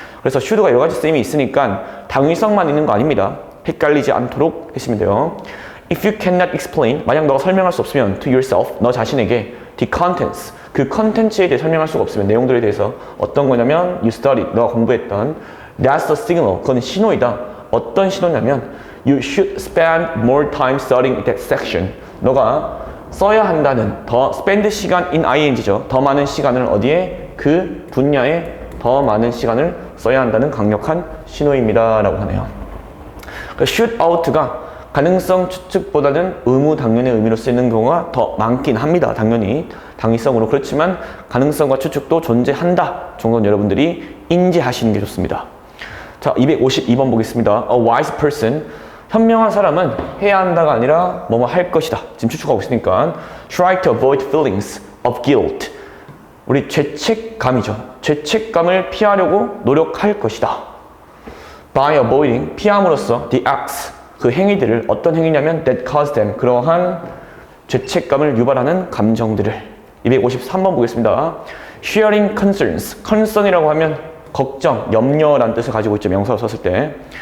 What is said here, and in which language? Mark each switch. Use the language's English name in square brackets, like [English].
[Korean] 그래서 should가 여러 가지 쓰임이 있으니까 당위성만 있는 거 아닙니다. 헷갈리지 않도록 하시면 돼요. [English] If you cannot explain, [Korean] 만약 너가 설명할 수 없으면 [English] to yourself, [Korean] 너 자신에게 [English] the contents, [Korean] 그 컨텐츠에 대해 설명할 수가 없으면 내용들에 대해서 어떤 거냐면 [English] you studied, [Korean] 너가 공부했던 [English] that's a signal, [Korean] 그건 신호이다. 어떤 신호냐면 [English] you should spend more time studying that section. [Korean] 너가 써야 한다는 더 spend 시간 in ing죠. 더 많은 시간을 어디에? 그 분야에 더 많은 시간을 써야 한다는 강력한 신호입니다. 라고 하네요. 그러니까 should out가 가능성 추측보다는 의무 당연의 의미로 쓰이는 경우가 더 많긴 합니다. 당연히 당위성으로. 그렇지만 가능성과 추측도 존재한다 정도는 여러분들이 인지하시는 게 좋습니다. 자, 252번 보겠습니다. [English] A wise person, [Korean] 현명한 사람은 해야 한다가 아니라 뭐뭐 할 것이다. 지금 추측하고 있으니까 [English] try to avoid feelings of guilt, [Korean] 우리 죄책감이죠. 죄책감을 피하려고 노력할 것이다. [English] by avoiding, [Korean] 피함으로써 [English] the acts, [Korean] 그 행위들을, 어떤 행위냐면 [English] that cause them, [Korean] 그러한 죄책감을 유발하는 감정들을. 253번 보겠습니다. [English] sharing concerns, [Korean] concern이라고 하면 걱정, 염려라는 뜻을 가지고 있죠. 명사로 썼을 때.